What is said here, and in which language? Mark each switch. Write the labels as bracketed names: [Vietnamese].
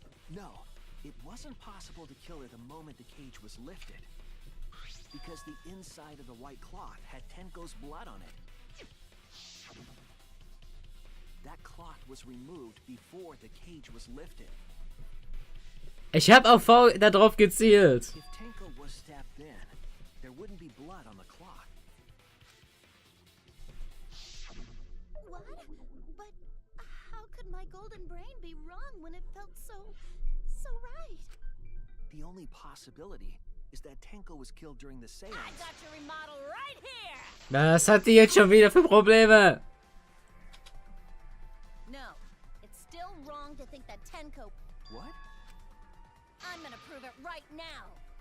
[English] No, it wasn't possible to kill her the moment the cage was lifted. Because the inside of the white cloth had Tenko's blood on it. That cloth was removed before the cage was lifted. [German] Ich hab auf V da drauf gezielt. [English] If Tenko was stabbed then, there wouldn't be blood on the cloth. What? But how could my golden brain be wrong when it felt so right? The only possibility is that Tenko was killed during the seance. I got your remodel right here. [German] Was hat die jetzt schon wieder für Probleme? [English] No, it's still wrong to think that Tenko. What? I'm gonna prove it right now.